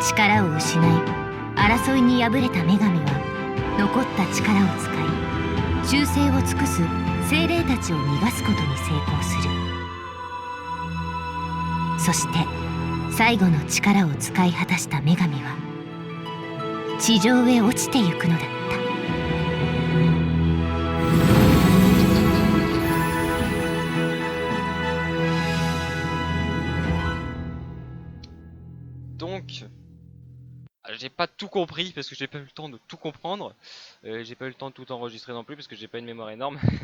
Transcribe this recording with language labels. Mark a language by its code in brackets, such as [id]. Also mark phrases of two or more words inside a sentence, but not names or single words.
[ja] 力を失い、争いに敗れた女神は残った力を使い、忠誠を尽くす精霊たちを逃がすことに成功する。そして最後の力を使い果たした女神は地上へ落ちてゆくのだった。 [fr] Donc, j'ai pas tout compris parce que j'ai pas eu le temps de tout comprendre. J'ai pas eu le temps de tout enregistrer non plus parce que j'ai pas une mémoire énorme.